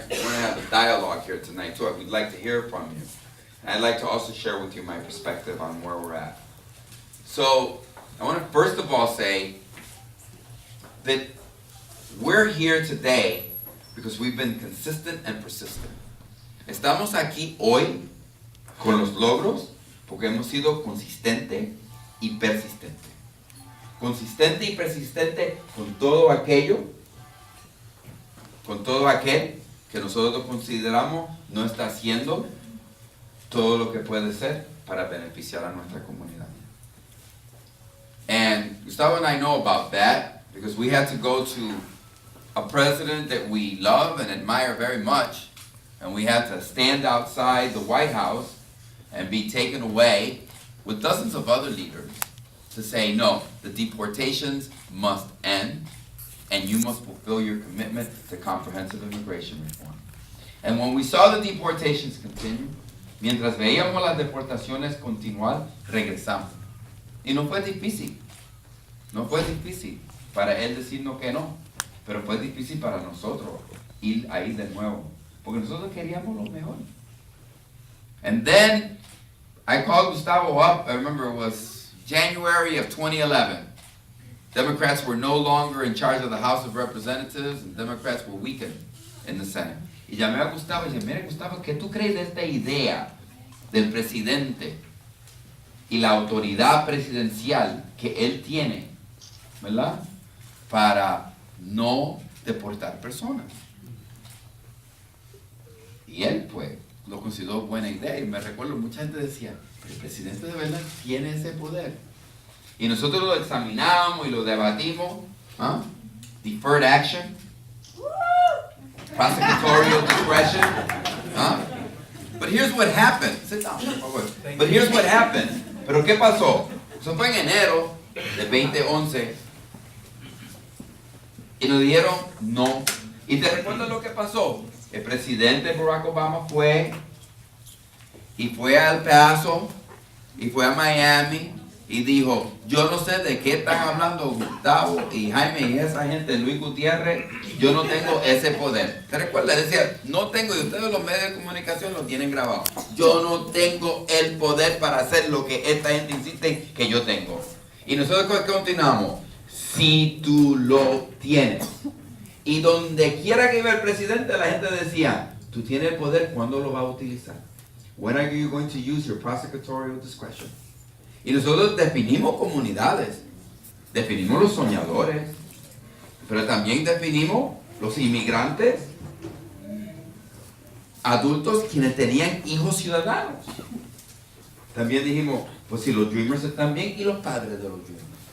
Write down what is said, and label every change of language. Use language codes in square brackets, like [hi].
[en] I want to have a dialogue here tonight too. We'd like to hear from you. And I'd like to also share with you my perspective on where we're at. So I want to first of all say that we're here today because we've been consistent and persistent. [es] Estamos aquí hoy con los logros porque hemos sido consistente y persistente. Consistente y persistente con todo aquello, con todo aquel que nosotros consideramos no está haciendo todo lo que puede ser para beneficiar a nuestra comunidad. [en] And Gustavo and I know about that because we had to go to a president that we love and admire very much, and we had to stand outside the White House and be taken away with dozens of other leaders to say, no, the deportations must end, and you must fulfill your commitment to comprehensive immigration reform. And when we saw the deportations continue, [es] mientras veíamos las deportaciones continuar, regresamos. Y no fue difícil. No fue difícil para él decirnos que no, pero fue difícil para nosotros ir ahí de nuevo, porque nosotros queríamos lo mejor. [en] And then I called Gustavo up. I remember it was January of 2011. Democrats were no longer in charge of the House of Representatives, and Democrats were weakened in the Senate. [es] Y llamé a Gustavo y dije, mire Gustavo, ¿qué tú crees de esta idea del presidente y la autoridad presidencial que él tiene, ¿verdad? Para no deportar personas. Y él, pues, lo consideró buena idea. Y me recuerdo, mucha gente decía, pero el presidente de verdad tiene ese poder. Y nosotros lo examinamos y lo debatimos. [en] ¿Ah? Deferred action. Prosecutorial discretion. ¿Ah? But here's what happened. Sit down, [es] por favor. [en] But here's what happened. [es] Pero ¿qué pasó? Eso fue en enero de 2011. Y nos dijeron no. ¿Y te recuerdas lo que pasó? El presidente Barack Obama fue al Paso y fue a Miami y dijo, yo no sé de qué están hablando Gustavo y Jaime y esa gente, Luis Gutierrez, yo no tengo ese poder. ¿Te recuerdas? Decía, no tengo, y ustedes los medios de comunicación lo tienen grabado, yo no tengo el poder para hacer lo que esta gente insiste que yo tengo. Y nosotros continuamos, si tú lo tienes. Y donde quiera que iba el presidente, la gente decía, tú tienes el poder, ¿cuándo lo vas a utilizar? [en] When are you going to use your prosecutorial discretion? [es] Y nosotros definimos comunidades, definimos los soñadores, pero también definimos los inmigrantes, adultos quienes tenían hijos ciudadanos. También dijimos, pues si los dreamers están bien, y los padres de los dreamers.